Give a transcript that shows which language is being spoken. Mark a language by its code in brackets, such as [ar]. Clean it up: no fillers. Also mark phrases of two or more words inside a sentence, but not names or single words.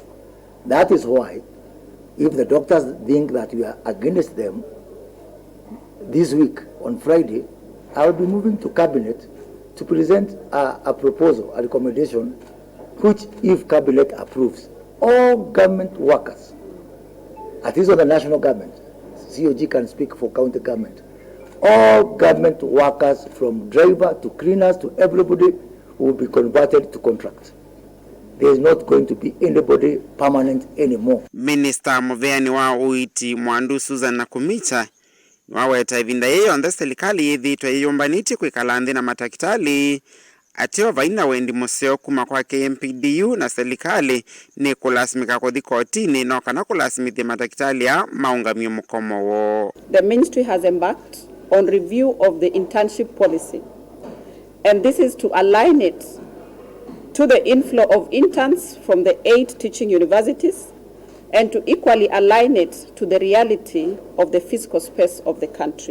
[en] That is why, if the doctors think that we are against them, this week on Friday, I will be moving to cabinet to present a proposal, a recommendation, which if cabinet approves, all government workers, at least on the national government, COG can speak for county government, all government workers from driver to cleaners to everybody will be converted to contract. There is not going to be anybody permanent anymore. [kam] Minister Muveani wa uiti mwandu Susan Nakumicha waweta ivinda yonthe Silikali yithiitwe yiyumbanitie kwikala nthi na Matakitali atio vaina wendi museo kuma kwa KMPDU na Silikali ni kulasimika kuthi kotini no kana kulasimithia Matakitali ya maungamio mukomo wo. [en] The ministry has embarked on review of the internship policy, and this is to align it to the inflow of interns from the 8 teaching universities and to equally align it to the reality of the fiscal space of the country.